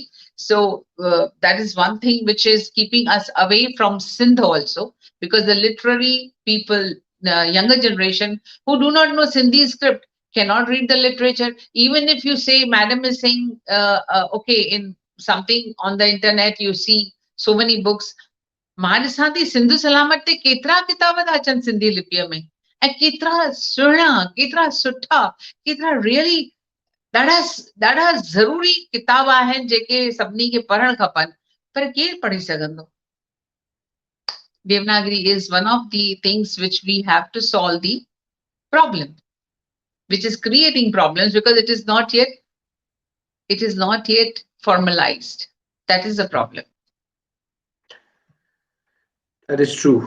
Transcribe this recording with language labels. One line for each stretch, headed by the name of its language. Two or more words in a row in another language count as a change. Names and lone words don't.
English: So that is one thing which is keeping us away from Sindh also, because the literary people, the younger generation who do not know Sindhi script cannot read the literature. Even if you say, Madam is saying, okay, in something on the internet, you see so many books.
Sindhi: महाॾिसां सिंधु सलामत ते केतिरा किताब था अचनि सिंधी लिपीअ में, ऐं केतिरा सुहिणा, केतिरा सुठा, केतिरा रियली ॾाढा ॾाढा ज़रूरी किताब आहिनि जेके सभिनी खे पढ़णु खपनि, पर केरु पढ़ी सघंदो?
English: Devanagari is one of the things which we have to solve the problem, which is creating problems because it is not yet formalized. That is the problem. That is true.